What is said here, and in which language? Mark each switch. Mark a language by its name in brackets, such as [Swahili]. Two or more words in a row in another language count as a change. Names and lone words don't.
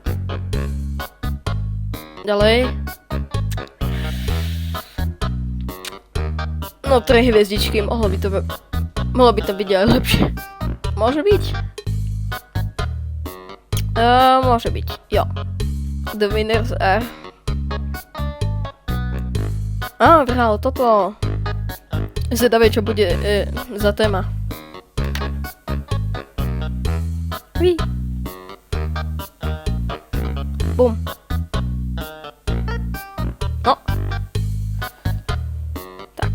[Slovak] Ďalej. No 3 hviezdičky, mohlo by to byť aj lepšie. Môže byť? Môže byť, jo. [English] The winners are... [Slovak] vyhralo toto. Zvedavej, čo bude za téma. Ví. Bum. No. Tak.